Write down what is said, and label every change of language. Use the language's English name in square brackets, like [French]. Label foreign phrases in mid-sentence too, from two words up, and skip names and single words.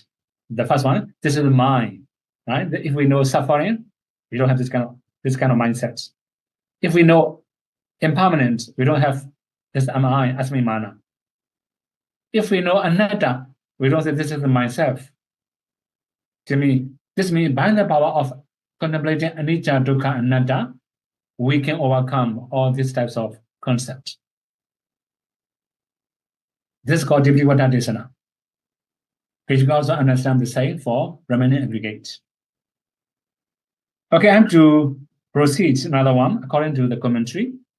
[English] The first one, this is the mind, right? If we know suffering, we don't have this kind of mindset. If we know impermanent, we don't have this am I, [Pali] asmi mana. [English] If we know anatta, we don't say this is the myself. To me, this means by the power of contemplating [Pali] anicca, dukkha, anatta, [English] we can overcome all these types of concepts. This is called Visuddhimagga Desana. Which you can also understand the same for remaining aggregate. Okay, I have to proceed another one according to the commentary.